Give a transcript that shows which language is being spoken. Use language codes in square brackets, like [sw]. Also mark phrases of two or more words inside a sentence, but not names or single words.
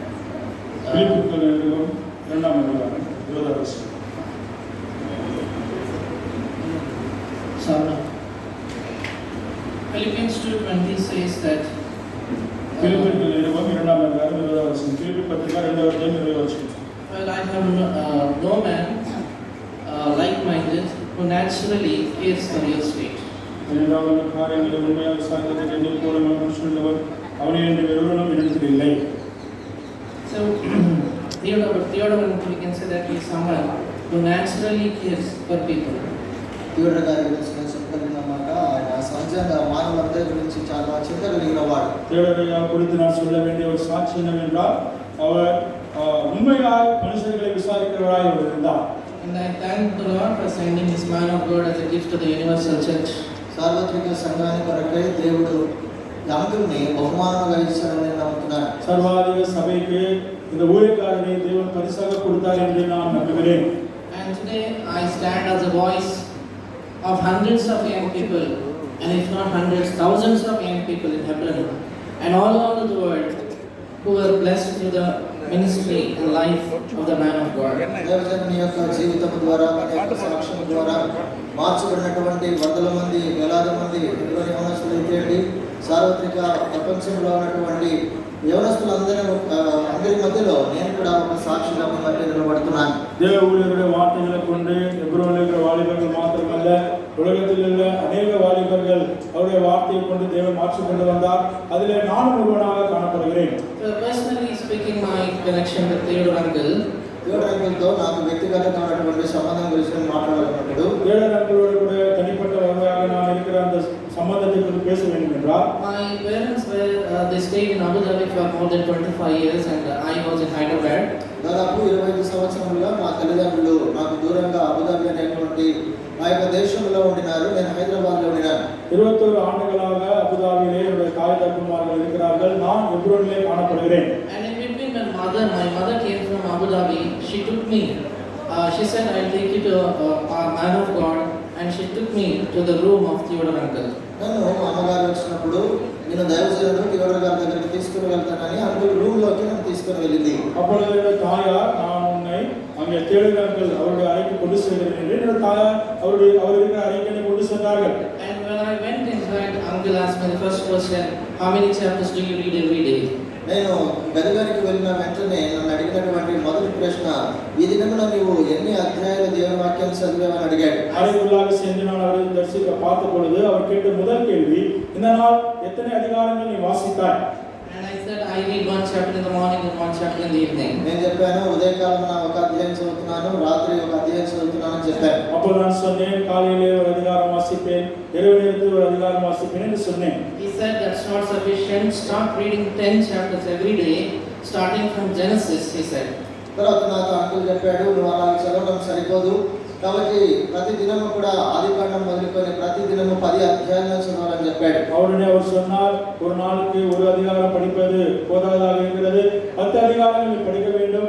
[en] Philippians 2:20 says that well, I have no man like-minded who naturally cares for your state. So Theodore, we can say that he is someone who naturally cares for people. [te] తీవ్ర గారి గురించి చెప్పగలిగిన మాట ఆయన సహజంగా మానవులందరి గురించి చాలా చింత కలిగిన వాడు. [ta] தேவனுடைய குறித்து நான் சொல்ல வேண்டிய ஒரு சாட்சி என்னவென்றால் அவர் உண்மையாய் மனுஷர்களை விசாரிக்கிறவராய் இருந்தார். [en] And I thank the Lord for sending this man of God as a gift to the universal church. [te] సార్వత్రిక సంఘానికి కొరకై దేవుడు యాంకుల్ని బహుమానంగా ఇచ్చాడని నేను నమ్ముతున్నాను. [ta] சர்வாதிக சபைக்கு இந்த ஊழியக்காரனை தேவன் பரிசாக கொடுத்தார் என்று நான் நம்புகிறேன். [en] And today I stand as a voice of hundreds of young people, and if not hundreds, thousands of young people in Hebron and all over the world who were blessed through the ministry and life of the man of God. [te] దేవజనుని యొక్క జీవితం ద్వారా అనేక సాక్ష్యం ద్వారా మార్చబడినటువంటి వందల మంది వేలాది మంది యవనస్తులు అయితే సార్వత్రిక ప్రపంచంలో ఉన్నటువంటి అందరి మధ్యలో నేను కూడా ఒక సాక్షిగా మధ్య నిలబడుతున్నాను. [ta] தேவ ஊழியருடைய வார்த்தைகளை கொண்டு எப்ரோனில் இருக்கிற வாலிபர்கள் மாத்திரமல்ல உலகத்தில் உள்ள அநேக வாலிபர்கள் அவருடைய வார்த்தையை கொண்டு தேவன் மாற்றி கொண்டு வந்தார். அதிலே நானும் ஒருவனாக காணப்படுகிறேன். [en] So personally speaking, my connection with Theodore uncle, [te] తో నాకు వ్యక్తిగతమైనటువంటి సంబంధం గురించి మాట్లాడాలన్నప్పుడు [ta] தேவன் அங்கிளோடு கூட தனிப்பட்ட வகையாக நான் இருக்கிற அந்த சம்பந்தத்தை குறித்து பேச வேண்டும் என்றால், [en] my parents were they stayed in Abu Dhabi for more than 25 years and I was in Hyderabad. [te] దాదాపు 25 సంవత్సరాలుగా మా తల్లిదండ్రులు నాకు దూరంగా అబుదాబి అనేటువంటి ఆ యొక్క దేశంలో ఉండినారు. నేను హైదరాబాద్లో ఉండినాను. [ta] 21 ஆண்டுகளாக அபுதாபியிலே என்னுடைய தாய் தகப்பன்மார்கள் இருக்கிறார்கள். நான் எப்ரோனிலே காணப்படுகிறேன். [en] And in between my mother came from Abu Dhabi. She took me. She said, "I'll take you to a man of God," and she took me to the room of Theodore uncle. [te] నన్ను అమ్మగారు వచ్చినప్పుడు నేను దైవజనుడు థియోడర్ గారి దగ్గరికి తీసుకుని వెళ్తానని అంకుల్ రూమ్ లోకి నన్ను తీసుకుని వెళ్ళింది. [ta] அப்பொழுது என்னுடைய தாயார், நான் உன்னை அங்கே தேடுகிறார்கள் அவருடைய அறைக்கு கொண்டு செல்கிறேன் என்று என்னுடைய தாயார் அவர் இருக்கிற அறைக்கு கொண்டு சென்றார்கள். [en] And when I went inside, uncle asked me the first question, "How many chapters do you read every day?" [te] నేను గదిలోకి వెళ్ళిన వెంటనే నన్ను అడిగినటువంటి మొదటి ప్రశ్న, ఈ దినంలో నీవు ఎన్ని అధ్యాయాలు దేవుని వాక్యం చదివావని అడిగాడు. [ta] அறைக்குள்ளாக சென்று நான் அவரை தரிசிக்க பார்த்த பொழுது அவர் கேட்ட முதல் கேள்வி, இந்த நாள் எத்தனை அதிகாரங்கள் நீ வாசித்தாய்? [en] And I said, "I read one chapter in the morning and one chapter in the evening." [te] నేను చెప్పాను, ఉదయకాలం ఒక అధ్యాయం చదువుతున్నాను, రాత్రి ఒక అధ్యాయం చదువుతున్నాను అని చెప్పాను. [ta] அப்போ நான் சொன்னேன், காலையிலே ஒரு அதிகாரம் வாசிப்பேன், இரவு நேரத்தில் ஒரு அதிகாரம் வாசிப்பேன் என்று சொன்னேன். [en] He said, "That's not sufficient. Start reading 10 chapters every day, starting from Genesis," he said. [te] తర్వాత నాతో అంకుల్ చెప్పాడు, నువ్వు అలా చదవడం సరిపోదు, కాబట్టి ప్రతి దినము కూడా ఆదికాండం మొదలుకొని ప్రతి దినము 10 அத்தியாயங்கள் చదవాలని చెప్పాడు. [ta] அவருடைய அவர் சொன்னார், ஒரு நாளுக்கு ஒரு அதிகாரம் படிப்பது போதாதாக இருக்கிறது, 10 அதிகாரங்கள் படிக்க வேண்டும்.